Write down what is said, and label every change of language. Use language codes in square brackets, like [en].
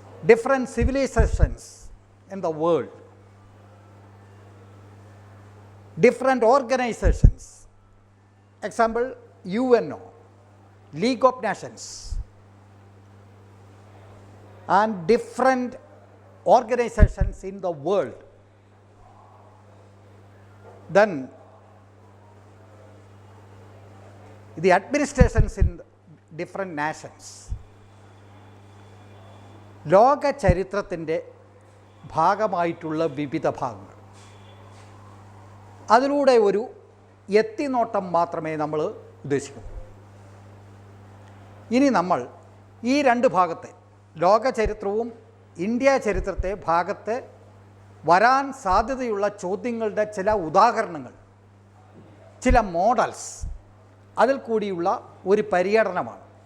[en] different civilizations in the world, different organizations, example UNO, League of Nations, and different organizations in the world. Then the administrations in different nations. [ml] ലോക ചരിത്രത്തിൻ്റെ ഭാഗമായിട്ടുള്ള വിവിധ ഭാഗങ്ങൾ, അതിലൂടെ ഒരു എത്തിനോട്ടം മാത്രമേ നമ്മൾ ഉദ്ദേശിക്കൂ. ഇനി നമ്മൾ ഈ രണ്ട് ഭാഗത്തെ, ലോക ചരിത്രവും ഇന്ത്യ ചരിത്രത്തെ ഭാഗത്തെ വരാൻ സാധ്യതയുള്ള ചോദ്യങ്ങളുടെ ചില ഉദാഹരണങ്ങൾ, ചില മോഡൽസ്, അതിൽ കൂടിയുള്ള ഒരു പര്യടനമാണ്.